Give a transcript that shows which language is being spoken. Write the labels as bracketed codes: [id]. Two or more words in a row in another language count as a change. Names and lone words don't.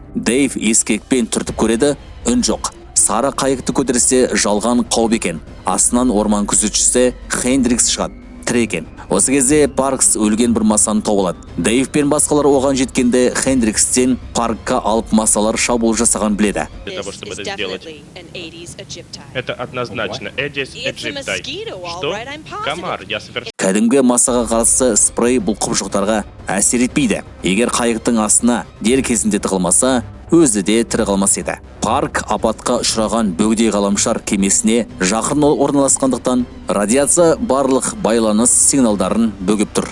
[kk] Дэйв ескекпен түртіп көреді, үн жоқ. Сара қайықты көтерсе жалған қауіп екен. Астынан орман күзетшісі Хендрикс шығады. Тірі екен. Осы кезде Паркс өлген бір масаны тауып алады. Дэйв пен басқалар оған жеткенде Хендрикстен паркқа алып масалар шабуыл жасаған біледі. [ru] Для того, чтобы это сделать. Это однозначно Эдис Эджиптай. Что? Комар, я совершенно... [kk] Кәдімгі масаға қарсы спрей бұл құбыжықтарға әсер етпейді. Егер қайықтың астына дер кезінде тығылмаса, өзі де тірі қалмас еді. Парк апатқа ұшыраған бөгде ғаламшар кемесіне жақын орналасқандықтан радиация барлық байланыс сигналдарын бөгіп тұр.